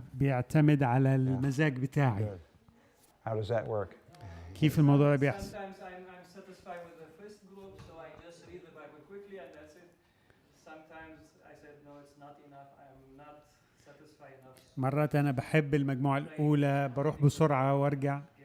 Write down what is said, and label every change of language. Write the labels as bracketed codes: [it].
[ar] بيعتمد على المزاج بتاعي. [en] Good. How does that work? [ar] كيف الموضوع ده بيحصل؟ [en] Sometimes I'm satisfied with the first group, so I just read the Bible quickly and that's it. Sometimes I said no, it's not enough. I'm not satisfied enough. [ar] مرات أنا بحب المجموعة الأولى بروح بسرعة وأرجع.